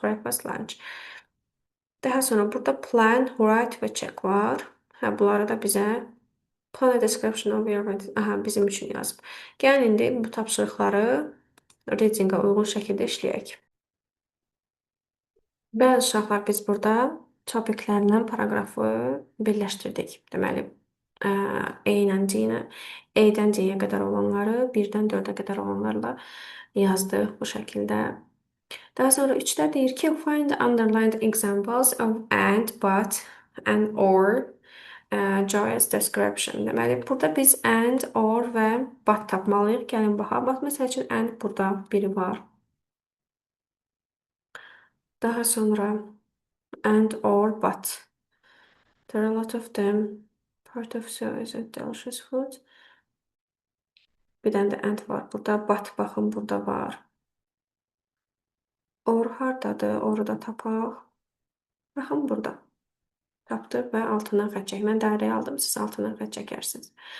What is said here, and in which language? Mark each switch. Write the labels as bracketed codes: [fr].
[en] Breakfast, lunch. [az] Daha sonra burada plan, write və check var. Bunları da bizə [en] plan a description of your [az] bizim üçün yazıb. Gəlin indi bu tapşırıqları readingə uyğun şəkildə işləyək. Bəzi uşaqlar biz burada topiklərlə paragrafı birləşdirdik. Deməli, A ilə D ilə, A-dən D-yə qədər olanları, 1-dən 4-ə qədər olanlarla yazdıq bu şəkildə. Daha sonra 3-də deyir ki, [en] find underlined examples of and, but, and, or, joyous description. [az] Deməli, burada biz and, or və but tapmalıyıq. Gəlin baxaq. Bax, məsəl üçün and burada biri var. Daha sonra [en] and, or, but. There are a lot of them. Part of so is a delicious food. [az] Bir dənə də and var burada. But baxın burada var. Or hardadır? Oru da tapaq. Baxın burada. Tapdıq və altından xətt çək. Mən dairəyə aldım, siz altından xətt çəkərsiniz.